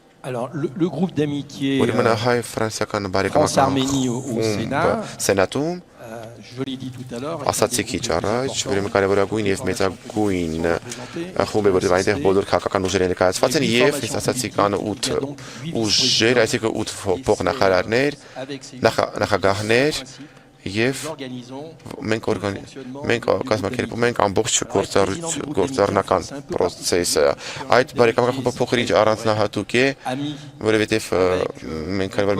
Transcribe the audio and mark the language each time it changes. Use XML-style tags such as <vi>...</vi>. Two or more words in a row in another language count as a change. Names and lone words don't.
<fr>Alors, le groupe d'amitié France-Arménie au Sénat,</fr> <hy>Սենատում</hy> <fr>je l'ai dit tout à l'heure,</fr> <hy>ասացի քիչ առաջ, ուրեմն կարևորագույն եւ մեծագույն խումբ է, որտեղ այնտեղ բոլոր քաղաքական ուժերը ներկայացված են եւ ես ասացի կան 8 ուժեր, այսինքն 8 փոխնախարարներ, նախագահներ եւ մենք կազմակերպում ենք ամբողջ գործառնական process-ը։ Այդ բարեկամական խումբը փոքր ինչ առանձնահատուկ է, որովհետեւ մենք</hy>